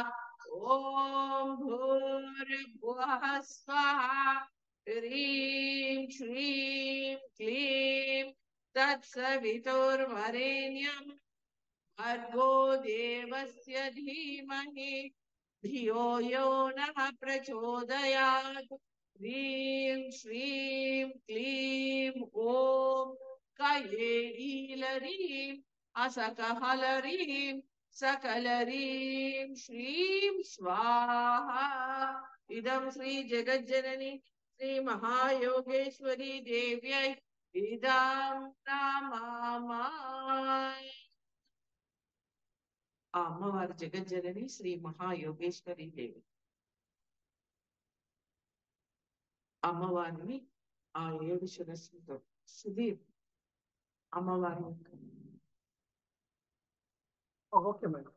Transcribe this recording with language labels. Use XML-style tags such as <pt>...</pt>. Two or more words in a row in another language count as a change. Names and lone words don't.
<sa>ओम भूर्भुवः स्वः ह्रीं श्रीं क्लीं तत्सवितुर्वरेण्यं भर्गो देवस्य धीमहि धियो यो नः प्रचोदयात् ह्रीं श्रीं क्लीं ओम गये ईलरीं हसकहलरीं सकलरीं श्रीं स्वाहा इदं श्री जगज्जननी श्री महायोगेश्वरी देव्यै इदं नमः</sa> <te>ఆ అమ్మవారి జగజ్జనని శ్రీ మహాయోగేశ్వరి దేవి అమ్మవారిని ఆ 7 శిరస్సులతో సుధీర్ అమ్మవారి</te> <en>OK madam.</en>